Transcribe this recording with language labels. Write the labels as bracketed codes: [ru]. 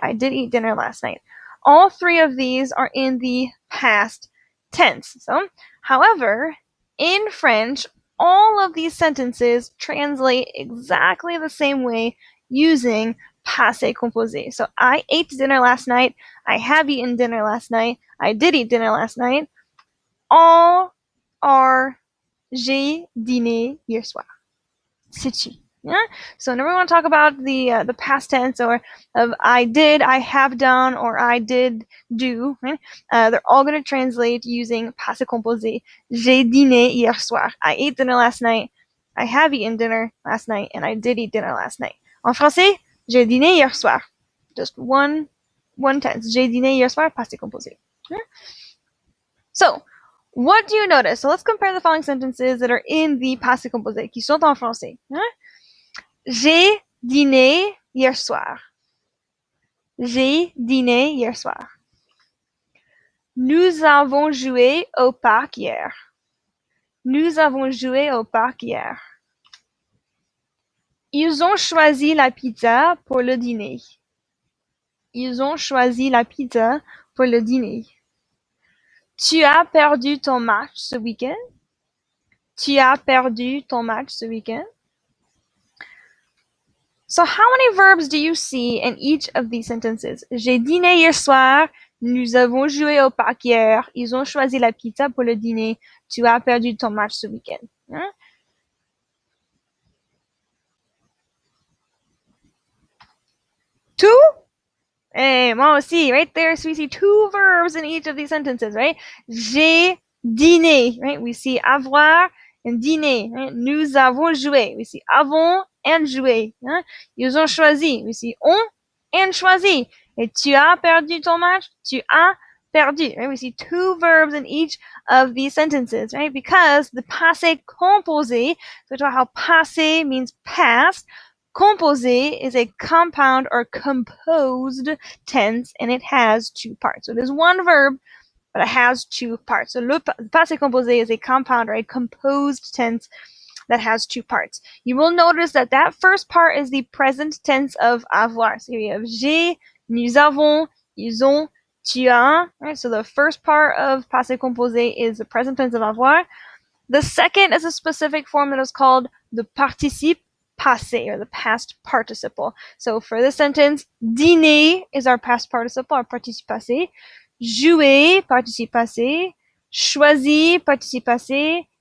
[en] I did eat dinner last night. All three of these are in the past tense. So, however, in French, all of these sentences translate exactly the same way using passé composé. So I ate dinner last night. I have eaten dinner last night. I did eat dinner last night. All are [fr] j'ai dîné hier soir. C'est tu. [en] Yeah? So never want to talk about the past tense or of I did, I have done, or I did do. Right? They're all going to translate using passé composé. [fr] J'ai dîné hier soir. [en] I ate dinner last night. I have eaten dinner last night, and I did eat dinner last night. [fr] En français, j'ai dîné hier soir. [en] Just one tense. [fr] J'ai dîné hier soir, passé composé. [en] Yeah? So, what do you notice? So let's compare the following sentences that are in the passé composé, [fr] qui sont en français. [en] Yeah? [fr] J'ai dîné hier soir. J'ai dîné hier soir. Nous avons joué au parc hier. Nous avons joué au parc hier. Ils ont choisi la pizza pour le dîner. Ils ont choisi la pizza pour le dîner. Tu as perdu ton match ce week-end? Tu as perdu ton match ce week-end? [en] So how many verbs do you see in each of these sentences? [fr] J'ai dîné hier soir. Nous avons joué au parc hier. Ils ont choisi la pizza pour le dîner. Tu as perdu ton match ce week-end. Hein? [en] Two? Hey, [fr] moi aussi, [en] right there. So we see two verbs in each of these sentences, right? [fr] J'ai dîné, [en] right? We see avoir and dîner. Right? [fr] Nous avons joué. [en] We see avons and joué. [fr] Hein? Ils ont choisi. [en] We see ont and choisi. [fr] Et tu as perdu ton match. Tu as perdu. [en] Right? We see two verbs in each of these sentences, right? Because the passé composé, so talk how passé means past. Composé is a compound or composed tense, and it has two parts. So it is one verb, but it has two parts. So le passé composé is a compound or a composed tense that has two parts. You will notice that that first part is the present tense of avoir. So here you have j'ai, nous avons, ils ont, tu as. Right? So the first part of passé composé is the present tense of avoir. The second is a specific form that is called the participe passé, or the past participle. So for this sentence, dîner is our past participle, our participe passé. [fr] Jouer, participe passé. Choisi, participe passé.